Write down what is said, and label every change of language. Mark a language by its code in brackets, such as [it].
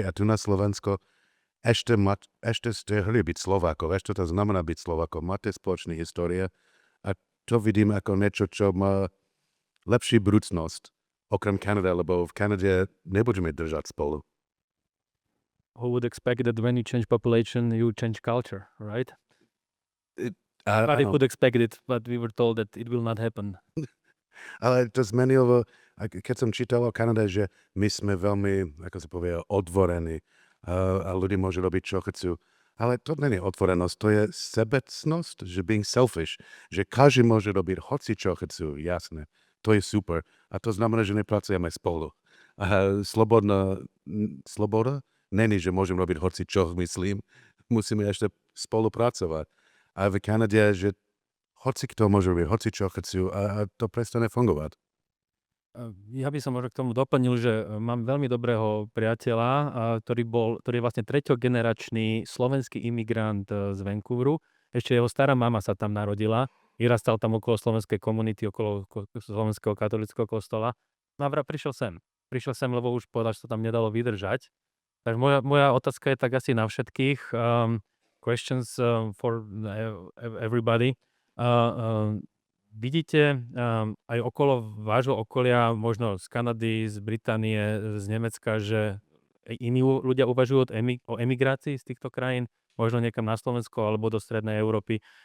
[sk] A tu na Slovensko ešte ste hli byť Slovákov. Ešte to znamená byť Slovákov. Máte spoločné histórie. A to vidím ako niečo, čo má lepší budúcnosť okrem Kanady, lebo v Kanade nebudeme držať spolu. [en] Who would expect that when you change population, you change culture, right? Nobody would expect it, but we were told that it will not happen. [sk] Ale to zmenilo, keď som čítal o Kanade, že my sme veľmi, ako sa povie, otvorení a ľudia môžu robiť, čo chcú. Ale to nie je otvorenosť, to je sebecnosť, že [en] being selfish, [sk] že každý môže robiť hoci, čo chcú, jasné. To je super. A to znamená, že nepracujeme spolu. A sloboda není, že môžem robiť hoci čo myslím. Musíme ešte spolupracovať. A v Kanade, že hoci kto môže robiť, hoci čo chcú a to prestane fungovať. Ja by som možno k tomu doplnil, že mám veľmi dobrého priateľa, ktorý je vlastne treťogeneračný slovenský imigrant z Vancouveru. Ešte jeho stará mama sa tam narodila. Vyrastal tam okolo slovenskej komunity, okolo slovenského katolického kostola. No a prišiel sem. Prišiel sem, lebo už povedal, že sa tam nedalo vydržať. Takže moja otázka je tak asi na všetkých. [en] Questions for everybody. [sk] Vidíte aj okolo vášho okolia, možno z Kanady, z Británie, z Nemecka, že iní ľudia uvažujú o emigrácii z týchto krajín, možno niekam na Slovensko alebo do Strednej Európy.